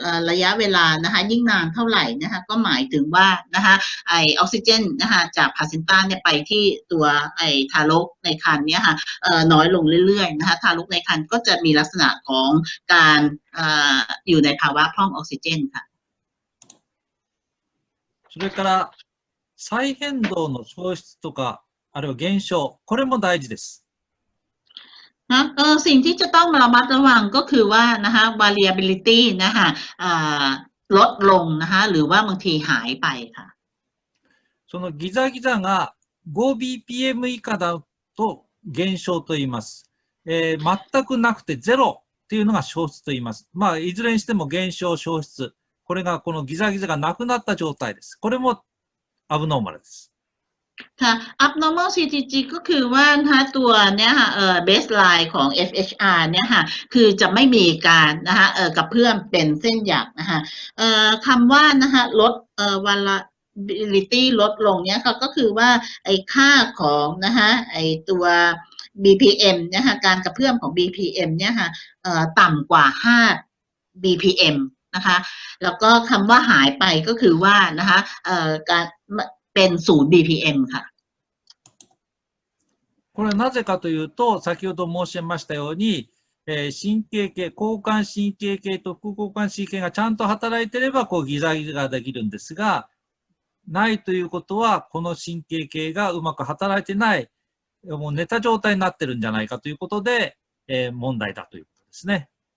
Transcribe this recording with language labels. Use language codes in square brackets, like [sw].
[th] ระยะเวลานะคะยิ่งนานเท่าไหร่นะคะก็หมายถึงว่านะคะไอออกซิเจนนะคะจากพาเซนต้าเนี่ยไปที่ตัวไอทารกในครรภ์เนี่ยค่ะน้อยลงเรื่อยๆนะคะทารกในครรภ์ก็จะมีลักษณะของการอยู่ในภาวะพร่องออกซิเจนค่ะ [ja] それから再変動の消失とか、あるいは減少、これも大事です。 [th] สิ่งที่จะต้องระมัดระวังก็คือว่านะคะ variability นะคะลดลงนะคะหรือว่าบางทีหายไปค่ะ [ja] そのギザギザが 5bpm 以下だと減少と言います。全くなくてゼロっていうのが消失と言います。まあ、いずれにしても減少、消失。これがこのギザギザがなくなった状態です。これもアブノーマルです。 [th] ค่ะ abnormal CTG ก็คือว่านะคะตัวเนี่ยค่ะbaseline ของ FHR เนี่ยค่ะคือจะไม่มีการนะคะกระเพื่อมเป็นเส้นหยักนะคะ คำว่านะคะลดvariability ลดลงเนี่ยค่ะก็คือว่าไอ้ค่าของนะคะไอ้ตัว BPM นะคะการกระเพื่อมของ BPM เนี่ยค่ะต่ำกว่า5 BPM นะคะแล้วก็คำว่าหายไปก็คือว่านะคะการเป็น0 BPM ค่ะ [ja] これはなぜかというと、先ほど申しましたように、神経系、交感神経系と副交感神経がちゃんと働いていれば、こうギザギザができるんですが、ないということは、この神経系がうまく働いてない、もう寝た状態になってるんじゃないかということで、問題だということですね。